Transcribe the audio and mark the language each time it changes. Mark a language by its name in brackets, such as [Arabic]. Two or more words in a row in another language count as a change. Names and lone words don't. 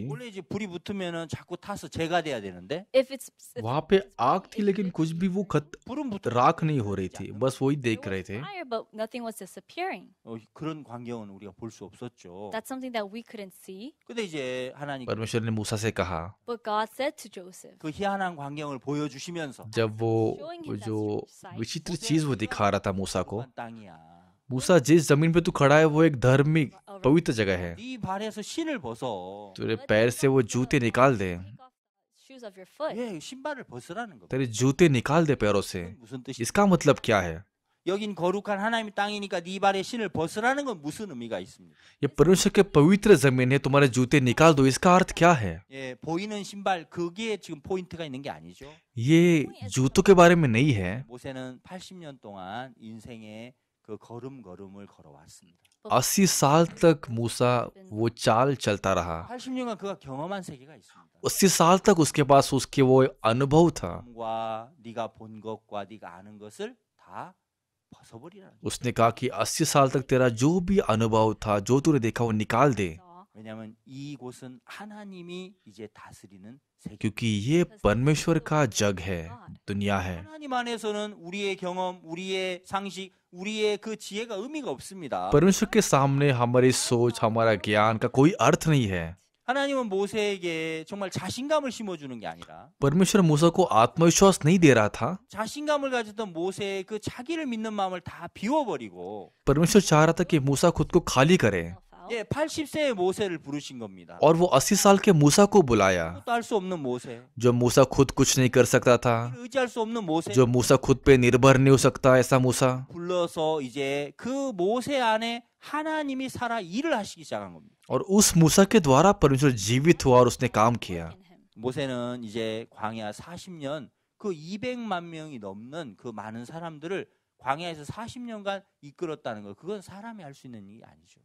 [Korean] 원래 이제 불이 붙으면은 자꾸 타서 재가 돼야 되는데 [English] If it's [Hindi] वहां पे आग थी लेकिन कुछ भी वो [Korean] 불은 붙어 [Hindi] राख नहीं हो रही थी, बस वही देख रहे थे। [English] fire, but nothing was disappearing. [Korean] 그런 광경은 우리가 볼 수 없었죠. [English] That's something that we couldn't see. [Korean] 근데 이제 하나님 [Hindi] परमेश्वर ने मूसा से कहा, [English] But God said to Joseph, [Korean] 그 희한한 광경을 보여주시면서 [Hindi] जब वो जो विचित्र चीज वो दिखा रहा था मूसा को, [Korean] 그건 땅이야. [Hindi] मूसा जिस जमीन पे तू खड़ा है वो एक धार्मिक पवित्र जगह है। [Korean] 네 발에서 신을 벗어. [Hindi] तेरे पैर से वो जूते निकाल दे, [English] take off the shoes of your foot. [Korean] 예, 신발을 벗으라는 겁니다. [Hindi] तेरे जूते निकाल दे पैरों से। [Korean] 무슨 뜻이? [Hindi] इसका मतलब क्या है? [Korean] 여긴 거룩한 하나님의 땅이니까 네 발의 신을 벗으라는 건 무슨 의미가 있습니까? [Hindi] ये परमेश्वर के पवित्र जमीन है, तुम्हारे जूते निकाल दो, इसका अर्थ क्या है? [Korean] 예, 보이는 신발 그게 지금 포인트가 있는 게 아니죠. [Hindi] ये जूतों के बारे में नहीं है। [Korean] 모세는 80년 동안 인생의 그 걸음걸음을 걸어왔습니다. [Hindi] 80 साल तक मूसा वो चाल चलता रहा। [Korean] 80년간 그가 경험한 세계가 있습니다. [Hindi] 80 साल तक उसके पास उसके वो अनुभव था। [Korean] 과 네가 본 것과 네가 아는 것을 다 벗어버리라는 거예요. [Hindi] उसने कहा कि 80 साल तक तेरा जो भी अनुभव था, जो तूने देखा, वो निकाल दे, [Korean] 왜냐하면 이곳은 하나님이 이제 다스리는 세계. [Hindi] क्योंकि ये परमेश्वर का जग है, दुनिया है। [Korean] 하나님 안에서는 우리의 경험, 우리의 상식, 우리의 그 지혜가 의미가 없습니다. [Hindi] परमेश्वर के सामने हमारी सोच, हमारा ज्ञान का कोई अर्थ नहीं है। [Korean] 하나님은 모세에게 정말 자신감을 심어주는 게 아니라 [Hindi] परमेश्वर मूसा को आत्मविश्वास नहीं दे रहा था। [Korean] 자신감을 가졌던 모세의 그 자기를 믿는 마음을 다 비워버리고 [Hindi] परमेश्वर चाह रहा था कि मूसा खुद को खाली करे, [Korean] 예, 80세의 모세를 부르신 겁니다. [Hindi] और वो 80 साल के मूसा को बुलाया, [Korean] 또 할 수 없는 모세, [Hindi] जो मूसा खुद कुछ नहीं कर सकता था, [Korean] 의지할 수 없는 모세 [Hindi] जो मूसा खुद पे निर्भर नहीं हो सकता, ऐसा मूसा। [Korean] 불러서 이제 그 모세 안에 하나님이 살아 일을 하시기 시작한 겁니다. [Hindi] और उस मूसा के द्वारा परमेश्वर जीवित हुआ और उसने काम किया। [Korean] 모세는 이제 광야 40년 그 200만 명이 넘는 그 많은 사람들을 광야에서 40년간 이끌었다는 거, 그건 사람이 할 수 있는 일이 아니죠.